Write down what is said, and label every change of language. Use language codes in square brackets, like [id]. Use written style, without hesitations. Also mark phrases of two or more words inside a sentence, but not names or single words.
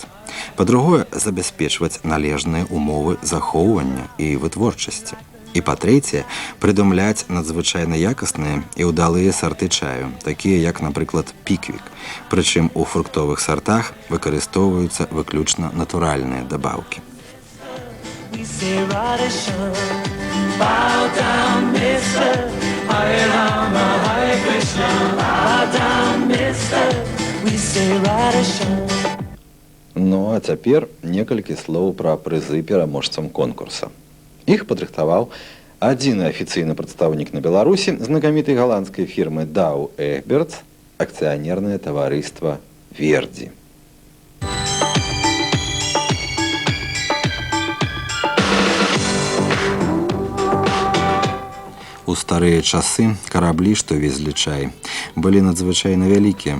[be] Па-другое, забяспечваць належныя умовы захоўвання і вытворчасці. І па-трэцяе, прыдумляць надзвычайна якасныя і ўдалыя сарты чаю, такія як, напрыклад, піквік. Прычым у фруктовых сартах выкарыстоўваюцца выключна натуральныя дабаўкі. [en] Bow down, mister, Hare Rama, Hare Krishna. Bow down, mister, we say Radha. [be] Ну, а цяпер некалькі слоў пра прызы пераможцам конкурса. Іх падрыхтаваў адзіны афіцыйны прадстаўнік на Беларусі знакамітай галандскай фірмы Дау Эгбертс, акцыянернае таварыства Вердзі. У старыя часы караблі, што везлі чай, былі надзвычайна вялікія.